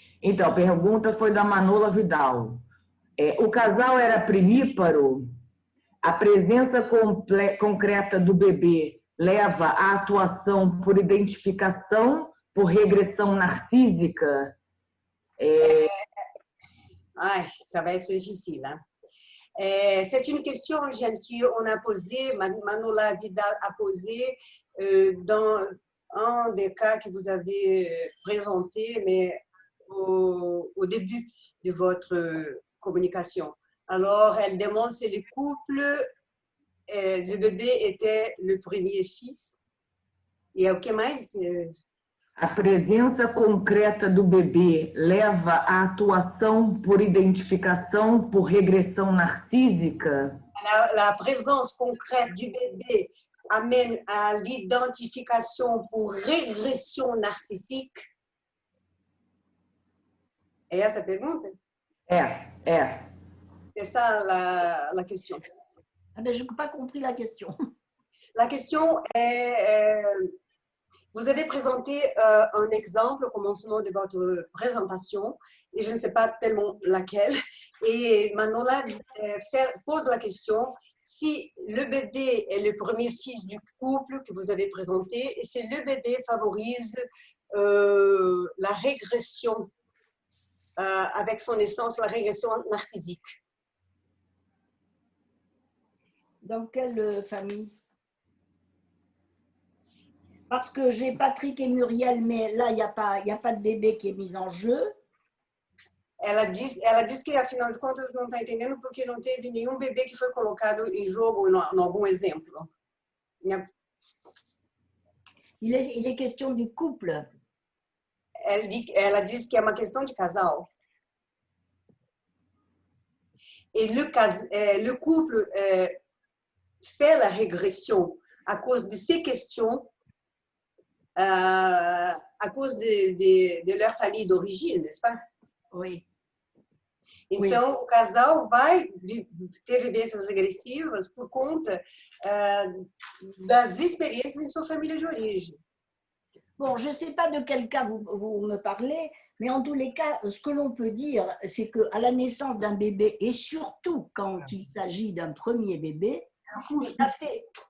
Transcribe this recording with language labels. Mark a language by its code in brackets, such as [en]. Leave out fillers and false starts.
[pt] Então, a pergunta foi da Manola Vidal. O casal era primíparo? A presença concreta do bebê leva à atuação por identificação, por regressão narcísica? [fr] Ça va être difficile, hein? C'est une question, Jeanne, qu'on a posée, Manola Vidal a posée dans un des cas que vous avez présenté, mais au début de votre communication. Alors, elle demande si le couple, le bébé était le premier fils [pt] E o que mais? A presença concreta do bebê leva à atuação por identificação por regressão narcísica? [fr] La présence concrète du bébé amène à l'identification pour régression narcissique? [pt] É essa a pergunta? É. [fr] C'est ça la question. Ah ben, je n'ai pas compris la question. La question est, vous avez présenté un exemple au commencement de votre présentation, et je ne sais pas tellement laquelle, et Manola pose la question si le bébé est le premier fils du couple que vous avez présenté, et si le bébé favorise la régression, avec son naissance, la régression narcissique. Dans quelle famille? Parce que j'ai Patrick et Muriel, mais là, il n'y a pas de bébé qui est mis en jeu. [pt] Ela diz que, afinal de contas, não está entendendo porque não teve nenhum bebê que foi colocado em jogo em algum exemplo. [fr] Il est question du couple. [pt] Ela diz que é uma questão de casal. [fr] Et le couple fait la régression à cause de ces questions, à cause de leur famille d'origine, n'est-ce pas? Oui. [pt] Então, o casal vai ter vivências regressivas por conta das experiências em sua família de origem. [fr] Bon, je ne sais pas de quel cas vous me parlez, mais en tous les cas, ce que l'on peut dire, c'est qu'à la naissance d'un bébé, et surtout quand il s'agit d'un premier bébé, ça fait...